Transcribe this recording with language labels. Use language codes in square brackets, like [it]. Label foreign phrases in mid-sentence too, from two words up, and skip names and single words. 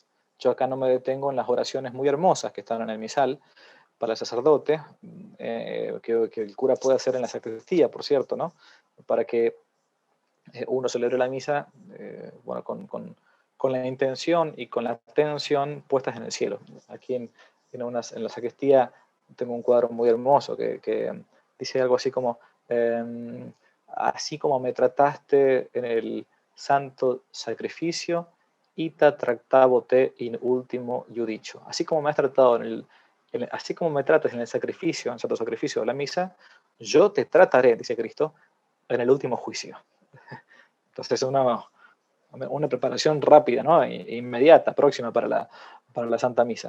[es] Yo acá no me detengo en las oraciones muy hermosas que están en el misal para el sacerdote, que el cura puede hacer en la sacristía, por cierto, ¿no?, para que uno celebre la misa con la intención y con la atención puestas en el cielo. Aquí en la sacristía tengo un cuadro muy hermoso que dice algo así como, así como me trataste en el santo sacrificio, [la] ita tractavo te in ultimo iudicio. [es] Así como me has tratado así como me tratas en el sacrificio, en el santo sacrificio de la misa, yo te trataré, dice Cristo, en el último juicio. Entonces una preparación rápida, ¿no?, inmediata, próxima para la Santa Misa.